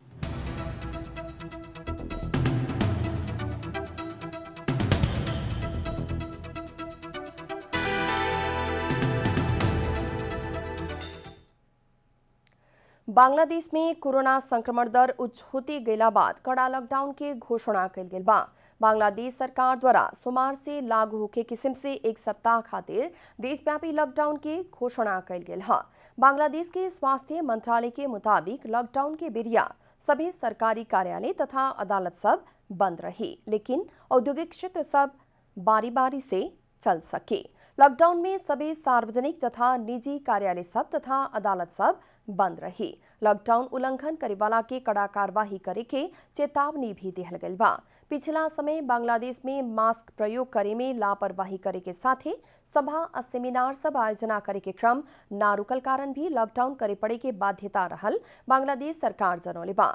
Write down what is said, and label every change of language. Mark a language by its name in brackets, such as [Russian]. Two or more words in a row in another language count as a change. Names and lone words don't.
[Bhojpuri] बांग्लादेश में कोरोना संक्रमण दर उच्च होते गैला बाद कड़ा लॉकडाउन के घोषणा कल गेल बा। बांग्लादेश सरकार द्वारा सोमवार से लागू होके किस्म से एक सप्ताह खातिर देशव्यापी लॉकडाउन के घोषणा कल गेल है। बांग्लादेश के स्वास्थ्य मंत्रालय के मुताबिक लॉकडाउन के बेरिया सभी सरकारी कार्यालय तथा अदालत सब बंद रही, लेकिन औद्योगिक क्षेत्र सब बारी बारी से चल सके। लॉकडाउन में सभी सार्वजनिक तथा निजी कार्यालय सब तथा अदालत सब बंद रही। लॉकडाउन उल्लंघन करे वाला के कड़ा कार्रवाई करे के चेतावनी भी दिहल गइल बा। पिछला समय बांग्लादेश में मास्क प्रयोग करे में लापरवाही करे के साथे सभा और सेमिनार सब आयोजना करे के क्रम ना रुकल कारण भी लॉकडाउन करे पड़े के बाध्यता रहल बांग्लादेश सरकार जनौले बा।